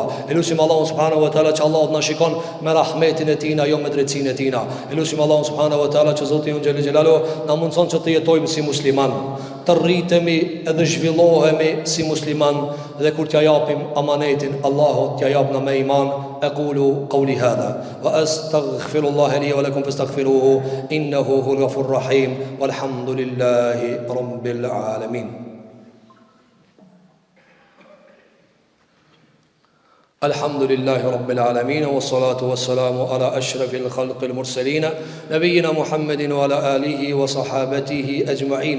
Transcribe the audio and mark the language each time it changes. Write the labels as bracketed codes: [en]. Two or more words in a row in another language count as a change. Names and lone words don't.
[sq] Lutim [ar] الله سبحانه وتعالى [sq] që Allah na shikon me rahmetin e Tina, jo me drejtsinë e Tina. Lutim [ar] الله سبحانه وتعالى [sq] që Zoti jon [ar] جل جلاله [sq] na mundson që të jetojmë si musliman, të rritemi edhe zhvillohemi si musliman, dhe kur t'ja japim amanetin Allahut t'ja jap na me iman. [ar] أقول قولي هذا وأستغفر الله لي ولكم فاستغفروه إنه هو الغفور الرحيم والحمد لله رب العالمين. الحمد لله رب العالمين والصلاة والسلام على أشرف الخلق المرسلين نبينا محمد وعلى آله وصحابته أجمعين.